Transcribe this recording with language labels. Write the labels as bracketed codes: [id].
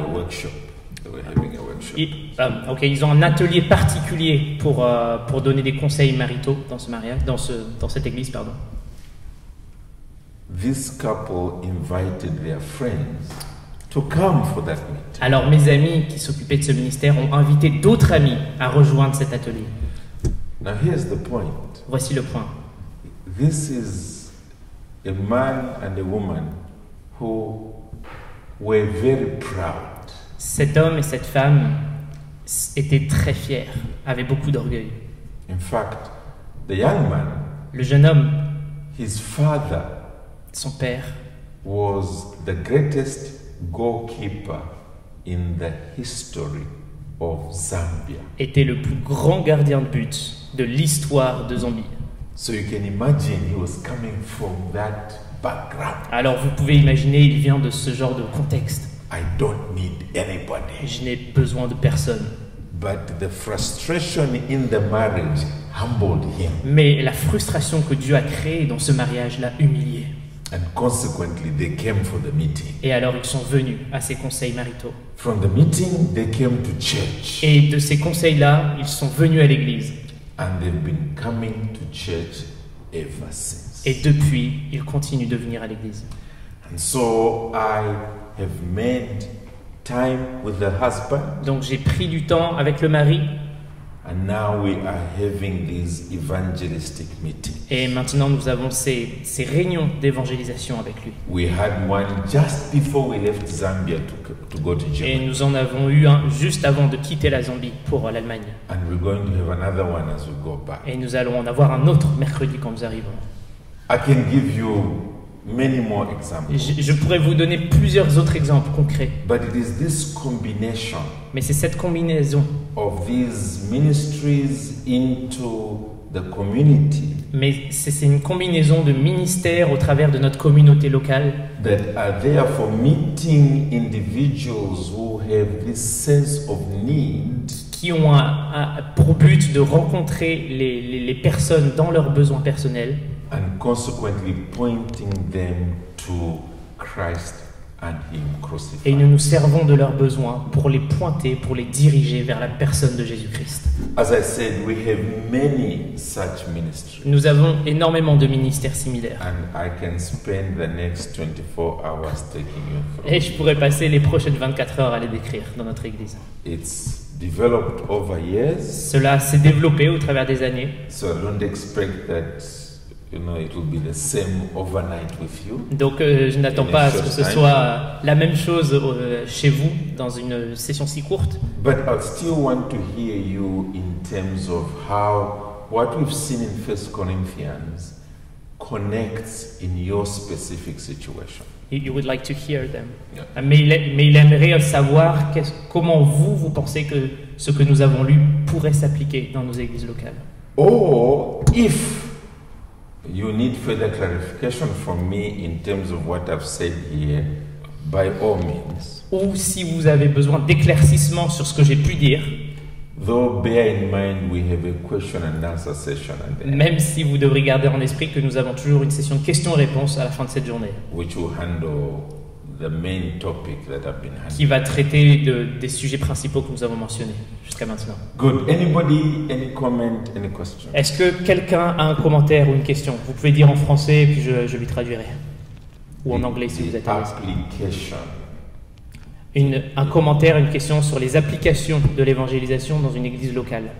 [en] workshop, they were having a workshop. [fr] ils ont un atelier particulier pour donner des conseils maritaux dans ce mariage, dans cette église, pardon. [en] This couple invited their friends to come for that meeting. [fr] Alors mes amis qui s'occupaient de ce ministère ont invité d'autres amis à rejoindre cet atelier. [en] Now here's the point. [fr] Voici le point. [en] This is a man and a woman who were very proud. [fr] Cet homme et cette femme étaient très fiers, avaient beaucoup d'orgueil. [en] In fact, the young man, [fr] Le jeune homme, [en] his father, [fr] son père, [en] was the greatest goalkeeper in the history of Zambia. [fr] était le plus grand gardien de but de l'histoire de Zambie. [en] So you can imagine he was coming from that background. [fr] Alors vous pouvez imaginer, il vient de ce genre de contexte. [en] I don't need anybody. [fr] Je n'ai besoin de personne. [en] But the frustration in the marriage humbled him. [fr] Mais la frustration que Dieu a créée dans ce mariage l'a humilié. [en] And consequently, they came for the meeting. [fr] Et alors ils sont venus à ces conseils maritaux. [en] From the meeting, they came to church. [fr] Et de ces conseils-là, ils sont venus à l'église. [en] And they've been coming to church ever since. [fr] Et depuis, ils continuent de venir à l'église. [en] And so I have made time with the husband. [fr] Donc j'ai pris du temps avec le mari. [en] And now we are having these evangelistic meetings. [fr] Et maintenant, nous avons ces réunions d'évangélisation avec lui. [en] We had one just before we left Zambia to go to [fr] Et [en] Germany. [fr] nous en avons eu un juste avant de quitter la Zambie pour l'Allemagne. [en] And we're going to have another one as we go back. [fr] Et nous allons en avoir un autre mercredi quand nous arriverons. [en] I can give you many more examples. [fr] Je pourrais vous donner plusieurs autres exemples concrets. [en] But it is this combination [fr] Mais c'est cette combinaison [en] of these ministries into the community [fr] mais c'est une combinaison de ministères au travers de notre communauté locale [en] that are there for meeting individuals who have this sense of need [fr] qui ont pour but de rencontrer les personnes dans leurs besoins personnels [en] and consequently pointing them to Christ and Him [fr] et [en] crucified. [fr] nous nous servons de leurs besoins pour les pointer, pour les diriger vers la personne de Jésus-Christ. [en] As I said, we have many such ministries, [fr] Nous avons énormément de ministères similaires [en] and I can spend the next 24 hours taking you through. [fr] et je pourrais passer les prochaines 24 heures à les décrire dans notre Église. [en] It's developed over years, [fr] Cela s'est développé au travers des années, [en] so don't expect that it will be the same overnight with you. [fr] donc je n'attends pas à ce que ce soit la même chose chez vous dans une session si courte. [en] But I still want to hear you in terms of how what we've seen in 1 Corinthians connects in your specific situation. You would like to hear them. Yeah. [fr] Mais il aimerait savoir comment vous pensez que ce que nous avons lu pourrait s'appliquer dans nos églises locales. [en] Or if you need further clarification from me in terms of what I've said here, by all means. [fr] Ou si vous avez besoin d'éclaircissement sur ce que j'ai pu dire, [en] Though bear in mind we have a question and answer session at the end, [fr] même si vous devrez garder en esprit que nous avons toujours une session de questions-réponses à la fin de cette journée, [en] which will handle the main topic that I've been [fr] qui [en] handling. [fr] va traiter des sujets principaux que nous avons mentionnés jusqu'à maintenant. [en] Good. Anybody, any comment, any question? [fr] Est-ce que quelqu'un a un commentaire ou une question? Vous pouvez dire en français et puis je lui traduirai. Ou en anglais si vous êtes à l'aise. Application. Un commentaire, une question sur les applications de l'évangélisation dans une église locale.